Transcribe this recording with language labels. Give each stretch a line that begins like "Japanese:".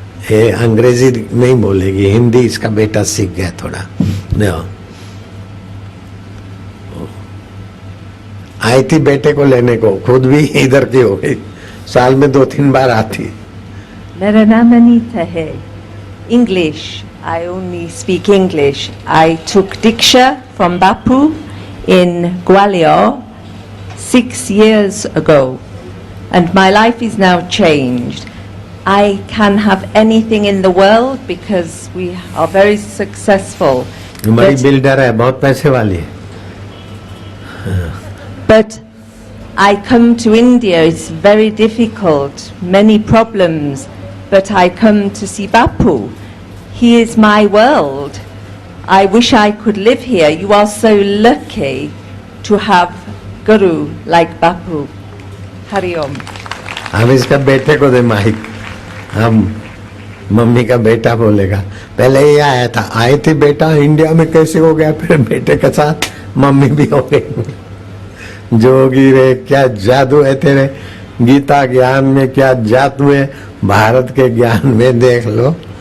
Hindi: ये अंग्रेजी नहीं बोलेगी, हिंदी इसका बेटा सीख गया थोड़ा। देखो आई थी बेटे को लेने को, खुद भी इधर की हो गई, साल में 2-3 बार आती। मेरा नाम अनीता है।
English: English, I only speak English. I took Diksha from Bapu in Gwalior 6 years ago, and my life is now changed. I can have anything in the world because we are very successful.
Hindi: हमारी builder है, बहुत पैसे वाली है।
English: But I come to India, it's very difficult, many problems, but I come to see Bapu. He is my world. I wish I could live here. You are so lucky to have Guru like Bapu.
Hindi: Hari Om. हम इसका बेटे को दे mic. हम mummy का बेटा बोलेगा। पहले ये आया था, आए थे बेटा इंडिया में कैसे हो गया, फिर बेटे के साथ मम्मी भी हो गई। जोगी रे क्या जादू है तेरे, गीता ज्ञान में क्या जादू है, भारत के ज्ञान में देख लो।